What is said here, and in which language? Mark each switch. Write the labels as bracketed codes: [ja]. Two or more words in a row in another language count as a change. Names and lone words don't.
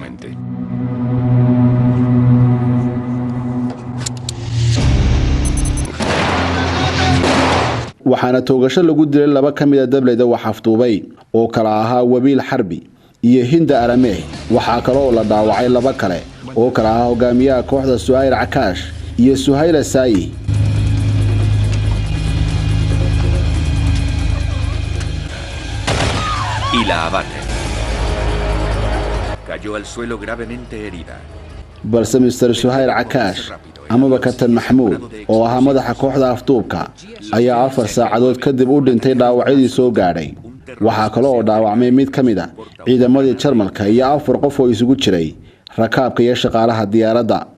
[so] waxaana toogasho lagu dilay 2 ka mid ah dableyda wax afduubay oo kala ahaa Wabiil Xarbi iyo Hinda Arame. waxaa kale oo la dhaawacay 2 kale oo kala ahaa hogaamiyaha kooxda Suhayl Cakaash iyo Suhayl Saayi. [es] Y la abate. Cayó al suelo gravemente herida. [so] balse Mr. Suhayl Cakaash amaba Kabtan Maxamuud oo ahaa madaxa kooxda afduubka ayaa 4 saacadood kadib u dhintay dhaawacyadii soo gaadhay. waxaa kale oo dhaawacmay mid ka mid ah ciidamadii Jarmalka iyo 4 qof oo isugu jiray rakaabka iyo shaqaalaha diyaaradda.